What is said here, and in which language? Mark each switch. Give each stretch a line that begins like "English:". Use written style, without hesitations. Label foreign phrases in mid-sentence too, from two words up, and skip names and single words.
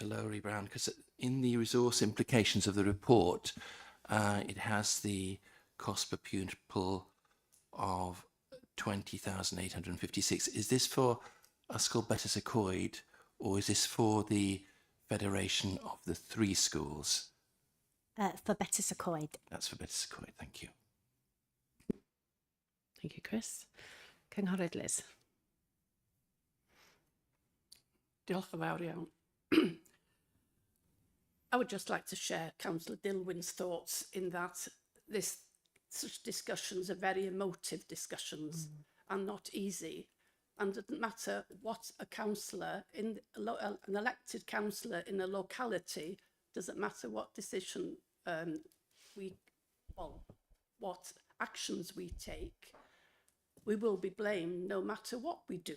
English: Lowri Brown, because in the resource implications of the report, it has the cost per pupil of 20,856. Is this for Ysgol Betws y Coed, or is this for the federation of the three schools? For Betws y Coed. That's for Betws y Coed, thank you. Thank you,
Welsh: Chris. Cynghorydd Liz. Diolch yn fawr iawn.
English: I would just like to share Councillor Dilwyn's thoughts in that such discussions are very emotive discussions and not easy. And it doesn't matter what a councillor, an elected councillor in a locality, doesn't matter what decision what actions we take, we will be blamed no matter what we do.